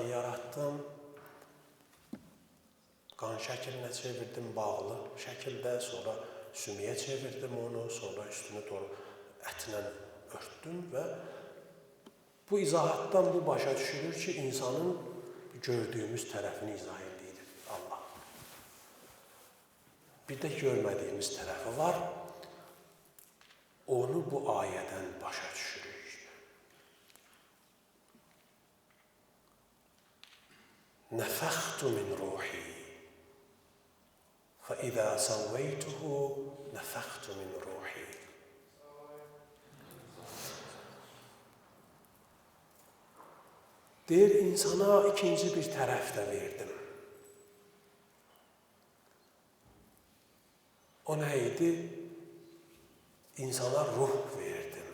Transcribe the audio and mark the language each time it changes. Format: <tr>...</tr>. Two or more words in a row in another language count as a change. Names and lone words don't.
<az>Səni torpaqdan yaratdım, qan şəklinə çevirdim bağlı şəkildə, sonra sümüyə çevirdim onu, sonra üstünü ətlə örtdüm və bu izahatdan bu başa düşülür ki, insanın gördüyümüz tərəfini izah edir Allah. Bir də görmədiyimiz tərəfi var. Onu bu ayədən başa düşürük.</az> <ar>نفخت من روحي فَإِذَا سَوَّيْتُهُ نَفَخْتُ مِنْ رُوحِي.</ar> <az>Deyir, insana ikinci bir tərəf də verdim. O nə idi? İnsana ruh verdim.</az>